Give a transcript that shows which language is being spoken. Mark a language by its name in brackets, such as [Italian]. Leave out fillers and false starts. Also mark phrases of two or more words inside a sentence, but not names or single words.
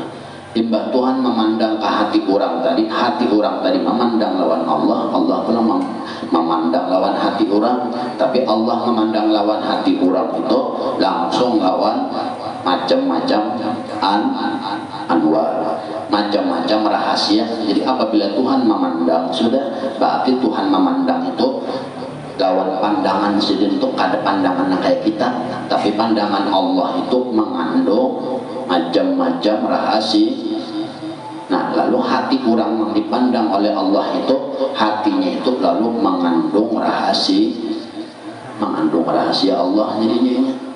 [Banjar] Imbah Tuhan memandang ke hati orang tadi memandang lawan Allah, Allah pula memandang lawan hati orang, tapi Allah memandang lawan hati orang itu langsung lawan macam-macam anwar, macam-macam rahasia. Jadi apabila Tuhan memandang sudah, berarti Tuhan memandang itu lawan pandangan sedentuk ada pandangan kayak kita, tapi pandangan Allah itu mengandung macam-macam rahasia. Nah, lalu hati orang yang dipandang oleh Allah itu, hatinya itu lalu mengandung rahasia Allah jadinya.